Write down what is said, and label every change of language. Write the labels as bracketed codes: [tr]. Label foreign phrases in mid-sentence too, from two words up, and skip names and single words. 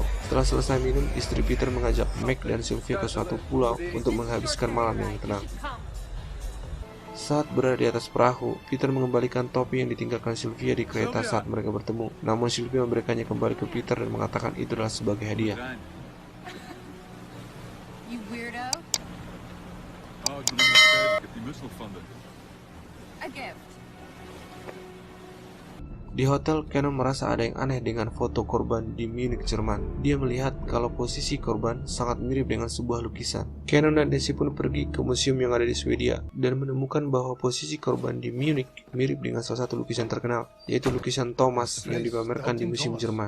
[id] Setelah selesai minum, istri Peter mengajak Meg dan Sylvia ke suatu pulau untuk menghabiskan malam yang tenang. Saat berada di atas perahu, Peter mengembalikan topi yang ditinggalkan Sylvia di kereta saat mereka bertemu. Namun Sylvia memberikannya kembali ke Peter dan mengatakan itu adalah sebagai hadiah. [en] You weirdo. [nl] Oh, ik ben inderdaad. Ik heb die mutsel gevonden. [en] A gift. [id] Di hotel, Cannon merasa ada yang aneh dengan foto korban di Munich, Jerman. Dia melihat kalau posisi korban sangat mirip dengan sebuah lukisan. Cannon dan Daisy pun pergi ke museum yang ada di Swedia dan menemukan bahwa posisi korban di Munich mirip dengan salah satu lukisan terkenal, yaitu lukisan Thomas yang dipamerkan di museum Jerman.